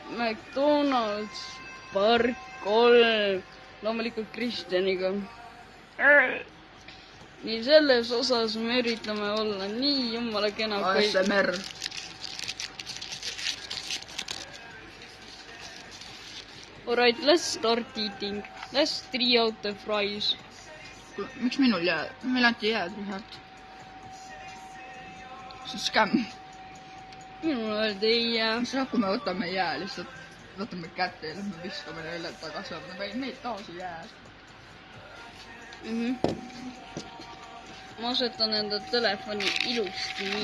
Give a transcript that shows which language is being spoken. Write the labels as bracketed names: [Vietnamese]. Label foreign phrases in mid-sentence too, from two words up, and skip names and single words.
[Estonian] McDonald's, Park 3, loomulikult Kristjaniga. Nii selles osas me üritame olla nii jumala kena ASMR. [English] Alright, let's start eating. Let's try out the fries. [Estonian] Miks minul jääd? Meil anti jääd, Richard. See on skämm. Minul öeldi ei jää. Mis kui me võtame jää lihtsalt, võtame kätte ja lähme viskame neile tagasi, aga neid taasi jää. Ma asetan enda telefoni ilusti nii